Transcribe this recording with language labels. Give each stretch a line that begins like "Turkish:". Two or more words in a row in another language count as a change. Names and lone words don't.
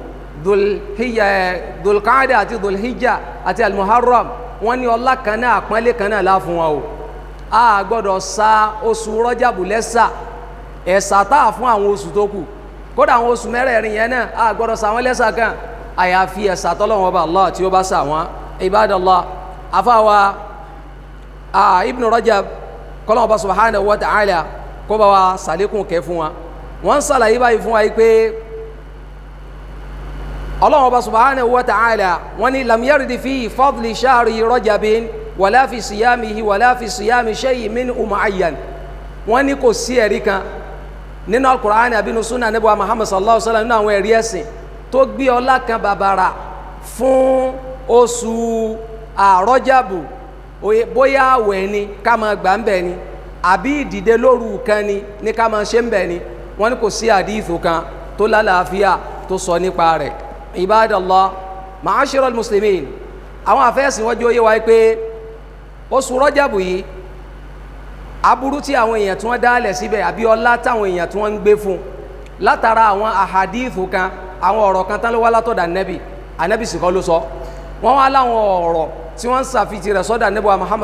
Yoruba: Dhul-Qa'dah àti Dhul-Hijjah àti al-Muharram wọ́n ní ọlá kan náà àpọ́nlé kan náà láfún wa o a gbọ́dọ̀ sa oṣù Rọ́jàbù lẹ́sà ẹ̀sà táà fún àwọn oṣù tó kù kódà àwọn oṣù mẹ́rẹ̀ẹ̀rin yẹn náà a gbọ́dọ̀ sa wọ́n lẹ́sà kan àyàfi ẹ̀sà tọ́lọ́hun ọba Allah tí ó bá sà wọ́n Ibadallah afáwa Ibn Rajab kọ́lọ́hun ọba
Arabic: سبحانه وتعالى
Yoruba: kó bá wa sàlékún kẹ́ fún wa wọ́n sàlàyé báyìí fún wa yìí pé Ọlọ́hun ọba
Arabic: سبحانه وتعالى
Yoruba: wọ́n ní
Arabic: لم يرد في فضل شهر رجب ولا في صيامه ولا في صيام شيء منه معين
Yoruba: wọ́n ní kò sí ẹ̀rí kan nínú Al-Qur'ani àbínú súnà Ànábì wa Muhammad
Arabic: صلى الله عليه وسلم
Yoruba: nínú àwọn ẹ̀rí ẹ̀sìn tó gbé ọlá kan bàbàrà fún oṣù Rọ́jàbù bóyá àwẹ̀ ni ká máa gbà ń bẹ̀ ni àbí ìdìde lóru kan ni ní ká máa ṣe ń bẹ̀ ni wọ́n ní kò sí àdíìthù kan tó lálàáfíà tó sọ nípa rẹ̀
Arabic: عباد الله معشر المسلمين
Yoruba: àwọn àfẹ́sìn wọ́n jẹ́ ó yé wa pé oṣù Rọ́jàbù yìí aburú tí àwọn èèyàn tí wọ́n dálẹ̀ síbẹ̀ àbí ọlá táwọn èèyàn tí wọ́n ń gbé fún látara àwọn àhàdíìthù kan àwọn ọ̀rọ̀ kan tán ló wá látọ̀dọ̀ ànábì sì kọ́ ló sọ wọ́n wá láwọn ọ̀rọ̀ tí wọ́n ń sàfitì rẹ̀ sọ́dọ̀ ànábì wa Muhammad